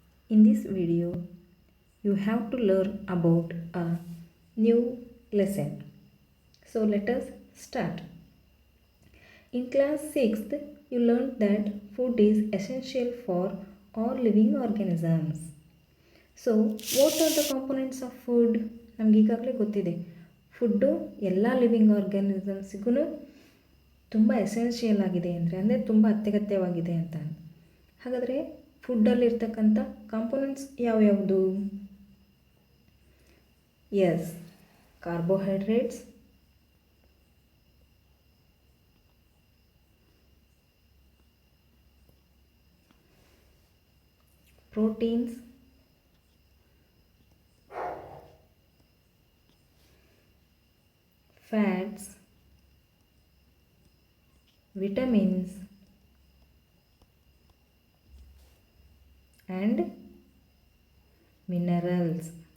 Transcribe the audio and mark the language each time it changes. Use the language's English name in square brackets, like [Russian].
[English] In this video, you have to learn about a new lesson. So let us start. In class 6th, you learned that food is essential for all living organisms. So what are the components of food? [Kannada] ನಮ್ಗೆ ಈಗಾಗಲೇ ಗೊತ್ತಿದೆ, food ಎಲ್ಲ living ಆರ್ಗ್ಯಾನಿಸಮ್ಸಿಗೂ ತುಂಬ essential ಆಗಿದೆ ಅಂದರೆ ತುಂಬ ಅತ್ಯಗತ್ಯವಾಗಿದೆ ಅಂತ. ಹಾಗಾದರೆ ಫುಡ್ಡಲ್ಲಿರ್ತಕ್ಕಂಥ ಕಾಂಪೊನೆಂಟ್ಸ್ ಯಾವ್ಯಾವುದು? [English] Yes, carbohydrates, proteins, fats, vitamins and minerals.